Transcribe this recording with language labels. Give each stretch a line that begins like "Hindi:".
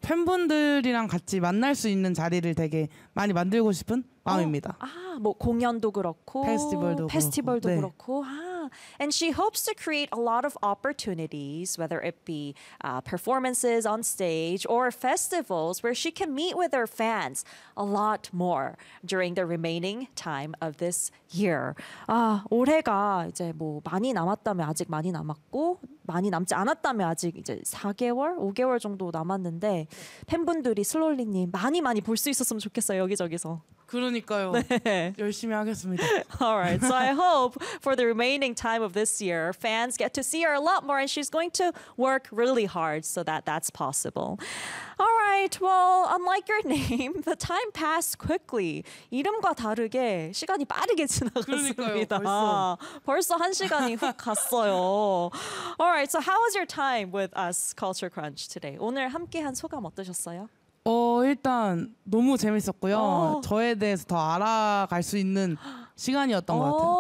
Korean: 팬분들이랑 같이 만날 수 있는 자리를 되게 많이 만들고 싶은 마음입니다. 아, 뭐 공연도 그렇고 페스티벌도 그렇고. 네. 그렇고. 아.
English: And she hopes to create a lot of opportunities, whether it be performances on stage or festivals, where she can meet with her fans a lot more during the remaining time of this year.
Korean: 아, 올해가 이제 뭐 많이 남았다면 아직 많이 남았고 많이 남지 않았다면 아직 이제 4개월, 5개월 정도 남았는데 팬분들이 슬롤리님 많이 많이 볼 수 있었으면 좋겠어요, 여기저기서. 그러니까요. 네. 열심히 하겠습니다.
English: All right. So I hope for the remaining time of this year, fans get to see her a lot more and she's going to work really hard so that that's possible. All right. Well, unlike your name, the time passed quickly.
Korean: 이름과 다르게 시간이 빠르게 지나갔습니다. 그러니까요, 벌써 한 시간이 훅 갔어요.
English: All right. So how was your time with us, Culture Crunch, today?
Korean: 오늘 함께한 소감 어떠셨어요? 일단 너무 재밌었고요. 저에 대해서 더 알아갈 수 있는 시간이었던 것 같아요.